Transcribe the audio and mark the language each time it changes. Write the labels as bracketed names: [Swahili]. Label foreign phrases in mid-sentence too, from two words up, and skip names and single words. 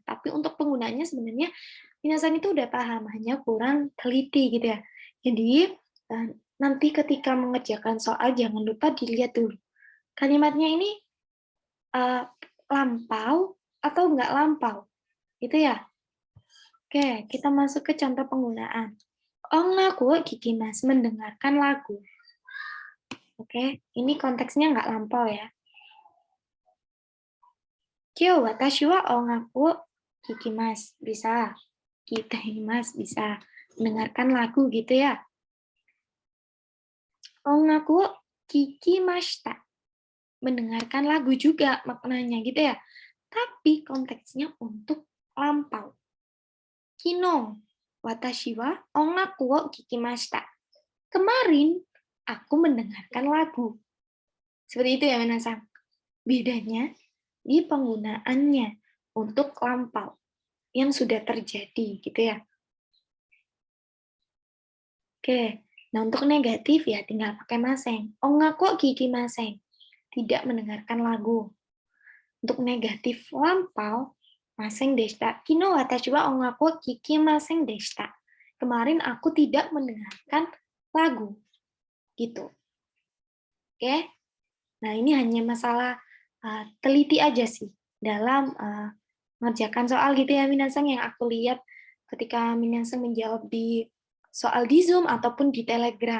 [Indonesian] Tapi untuk penggunaannya sebenarnya minasang itu udah paham, hanya kurang teliti gitu ya. Jadi, nanti ketika mengerjakan soal jangan lupa dilihat dulu. Kalimatnya ini lampau atau enggak lampau? Itu ya. Oke, kita masuk ke contoh penggunaan. [Japanese] 音楽聞きます, [Indonesian] mendengarkan lagu. Oke, ini konteksnya nggak lampau ya. [Japanese] 今日私は音楽聞きます, [Indonesian] bisa. Kitaimasu, bisa. Mendengarkan lagu gitu ya. [Japanese] 音楽聞きました, [Indonesian] mendengarkan lagu juga maknanya gitu ya. Tapi konteksnya untuk lampau. [Japanese] 昨日私は音楽を聞きました. [Indonesian] Kemarin aku mendengarkan lagu. Seperti itu ya, Minasang. Bedanya di penggunaannya untuk lampau yang sudah terjadi gitu ya. Oke, nah untuk negatif ya tinggal pakai maseng. [Japanese] 音楽聞きません, [Indonesian] tidak mendengarkan lagu. Untuk negatif lampau, [Japanese] ませんでした. 昨日私は音楽聞きませんでした. [Indonesian] Kemarin aku tidak mendengarkan lagu. Gitu. Oke. Nah, ini hanya masalah teliti aja sih dalam mengerjakan soal gitu ya, Minasang, yang aku lihat ketika Minasang menjawab di soal di Zoom ataupun di Telegram.